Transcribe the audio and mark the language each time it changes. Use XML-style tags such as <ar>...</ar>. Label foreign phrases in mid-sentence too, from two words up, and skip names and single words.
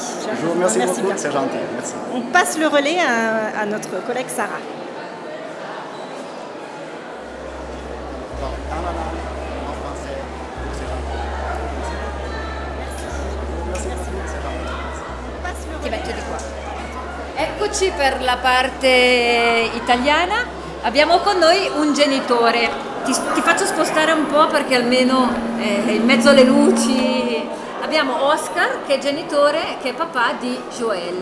<fr>Je vous remercie beaucoup, c'est gentil. Merci. On passe le relais à notre collègue Sarah. Dans la langue, en français, pour ces gens. Merci beaucoup, c'est gentil.</fr> <it>Ti metto di qua. Eccoci per la parte italiana. Abbiamo con noi un genitore. Ti faccio spostare un po' perché almeno è in mezzo alle luci. Abbiamo Oscar che è genitore, che è papà di Joel.</it>